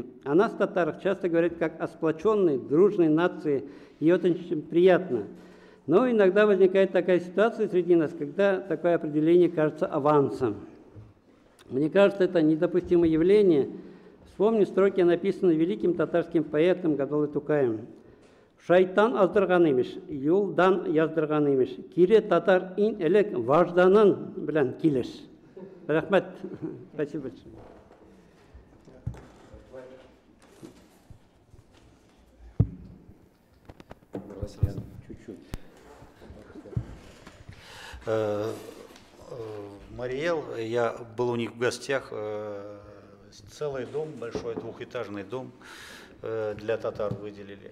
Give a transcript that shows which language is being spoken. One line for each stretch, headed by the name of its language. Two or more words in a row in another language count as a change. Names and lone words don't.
Russian: О нас, татарах, часто говорят как о сплоченной, дружной нации, и это очень приятно. Но иногда возникает такая ситуация среди нас, когда такое определение кажется авансом. Мне кажется, это недопустимое явление. Вспомню строки, написанные великим татарским поэтом Гадолы Тукаем.
Tatar: Шайтан аздырган имеш, юлдан яздырган имеш. Кире татар ин элек важданын белән килеш. Рахмет.
Russian: Спасибо большое. Чуть-чуть. Мариэл, я был у них в гостях, целый дом, большой двухэтажный дом для татар выделили.